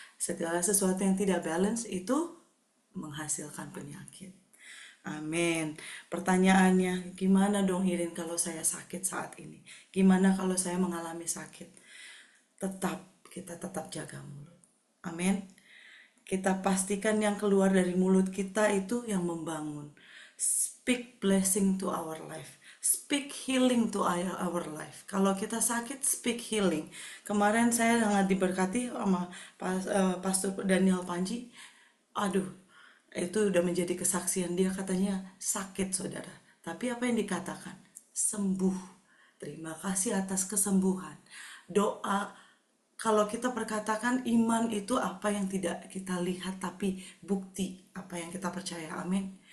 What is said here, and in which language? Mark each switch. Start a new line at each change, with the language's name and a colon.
Indonesian: Segala sesuatu yang tidak balance itu menghasilkan penyakit. Amin. Pertanyaannya, gimana dong Irin kalau saya sakit saat ini? Gimana kalau saya mengalami sakit? Kita tetap jaga mulut. Amin. Kita pastikan yang keluar dari mulut kita itu yang membangun.
English: Speak blessing to our life. Speak healing to our life.
Indonesian: Kalau kita sakit,
English: speak healing.
Indonesian: Kemarin saya sangat diberkati sama Pastor Daniel Panji. Aduh, itu udah menjadi kesaksian dia, katanya sakit, saudara. Tapi apa yang dikatakan? Sembuh. Terima kasih atas kesembuhan. Doa. Kalau kita perkatakan iman itu apa yang tidak kita lihat tapi bukti apa yang kita percaya. Amin.